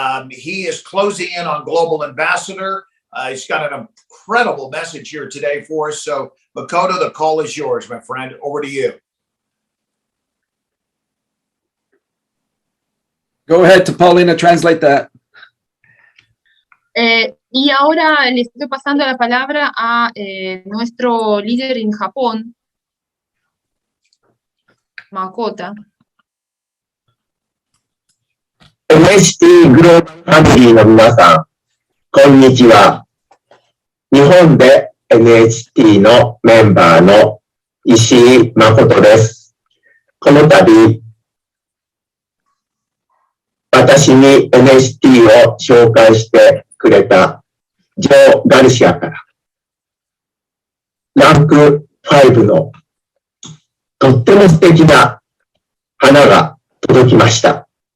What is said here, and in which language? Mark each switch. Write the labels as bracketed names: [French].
[English] He is closing in on Global Ambassador. He's got an incredible message here today for us. So, Makoto, the call is yours, my friend. Over to you. Go ahead to Paulina, translate that. [Spanish] Y ahora le estoy pasando la palabra a nuestro líder en Japón, Makoto. [Japanese] NHT グローバルファミリーの皆さん、こんにちは。日本で NHT のメンバーの石井誠です。この度、私に NHT を紹介してくれたジョー・ガルシアから、ランク5のとっても素敵な花が届きました。